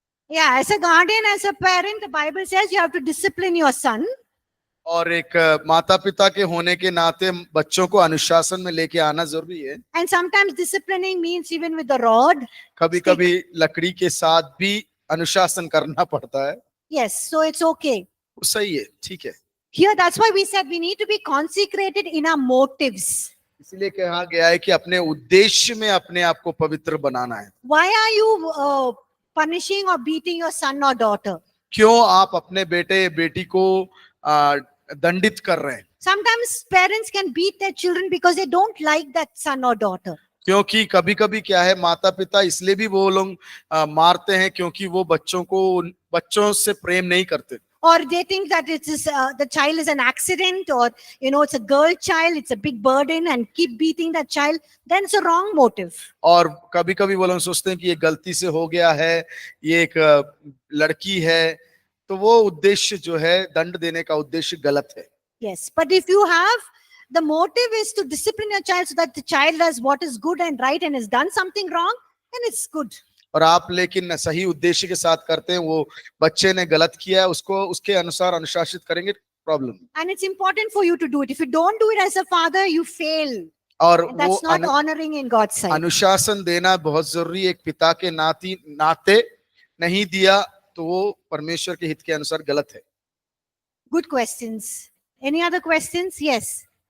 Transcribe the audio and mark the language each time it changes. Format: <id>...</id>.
<en>Yeah, as a guardian, as a parent, the Bible says you have to discipline your son.</en> <hi>और एक माता पिता के होने के नाते बच्चों को अनुशासन में लेके आना जरूरी है.</hi> <en>And sometimes disciplining means even with the rod.</en> <hi>कभी-कभी लकड़ी के साथ भी अनुशासन करना पड़ता है.</hi> <en>Yes, so it's okay.</en> <hi>सही है, ठीक है.</hi> <en>Here, that's why we said we need to be consecrated in our motives.</en> <hi>इसलिए कहा गया है कि अपने उद्देश्य में अपने आप को पवित्र बनाना है.</hi> <en>Why are you punishing or beating your son or daughter?</en> <hi>क्यों आप अपने बेटे बेटी को दंडित कर रहे हैं?</hi> <en>Sometimes parents can beat their children because they don't like that son or daughter.</en> <hi>क्योंकि कभी कभी क्या है, माता पिता इसलिए भी वो लोग मारते हैं क्योंकि वो बच्चों से प्रेम नहीं करते,</hi> <en>or they think that it is the child is an accident, or it's a girl child, it's a big burden, and keep beating that child. Then it's a wrong motive.</en> <hi>और कभी कभी वो लोग सोचते हैं कि ये गलती से हो गया है, ये एक लड़की है, तो वो उद्देश्य जो है, दंड देने का उद्देश्य गलत है।</hi> <en>Yes, but if you have the motive is to discipline your child so that the child does what is good and right and has done something wrong, then it's good.</en> <hi>और आप लेकिन सही उद्देश्य के साथ करते हैं, वो बच्चे ने गलत किया है, उसको उसके अनुसार अनुशासित करेंगे, problem.</hi> <en>And it's important for you to do it. If you don't do it as a father, you fail.</en> <hi>और</hi> <en>And</en> <hi>वो</hi> <en>that's not honoring in God's sight.</en> <hi>अनुशासन देना बहुत जरूरी, एक पिता के नाते नहीं दिया तो वो परमेश्वर के हित के अनुसार गलत है।</hi> <en>Good questions. Any other questions? Yes.</en>